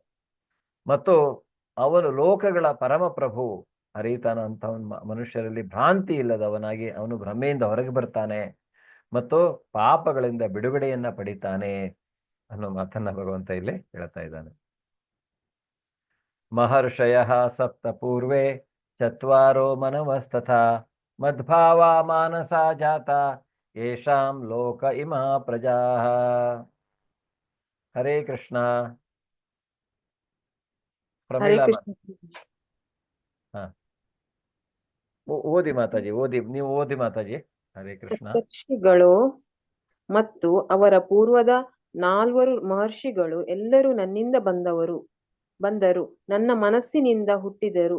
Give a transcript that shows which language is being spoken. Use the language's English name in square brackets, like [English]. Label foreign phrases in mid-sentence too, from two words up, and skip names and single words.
[Kannada] ಮತ್ತು ಅವನು ಲೋಕಗಳ ಪರಮಪ್ರಭು, ಹರಿತಾನ ಅಂತ ಮನುಷ್ಯರಲ್ಲಿ ಭ್ರಾಂತಿ ಇಲ್ಲದವನಾಗಿ ಅವನು ಭ್ರಮೆಯಿಂದ ಹೊರಗೆ ಬರ್ತಾನೆ ಮತ್ತು ಪಾಪಗಳಿಂದ ಬಿಡುಗಡೆಯನ್ನ ಪಡಿತಾನೆ ಅನ್ನೋ ಮಾತನ್ನ ಭಗವಂತ ಇಲ್ಲಿ ಹೇಳ್ತಾ ಇದ್ದಾನೆ. [Sanskrit] ಮಹರ್ಷಯ ಸಪ್ತ ಪೂರ್ವೇ ಚತ್ವಾರೋ ಮನವಸ್ತಥಾ ಮದ್ಭಾವ ಮಾನಸ ಜಾತ ಯೇಷಾಂ ಲೋಕ ಇಮಾ ಪ್ರಜಾ. ಹರೇ ಕೃಷ್ಣ. [Kannada] ಪ್ರಮೀಳಾ ಓದಿ ಮಾತಾಜಿ, ನೀವು ಓದಿ ಮಾತಾಜಿ. [Sanskrit] ಹರೇ ಕೃಷ್ಣ. [Kannada] ಸಪ್ತರ್ಷಿಗಳು ಮತ್ತು ಅವರ ಪೂರ್ವದ 4 ಮಹರ್ಷಿಗಳು ಎಲ್ಲರೂ ನನ್ನಿಂದ ಬಂದರು, ನನ್ನ ಮನಸ್ಸಿನಿಂದ ಹುಟ್ಟಿದರು.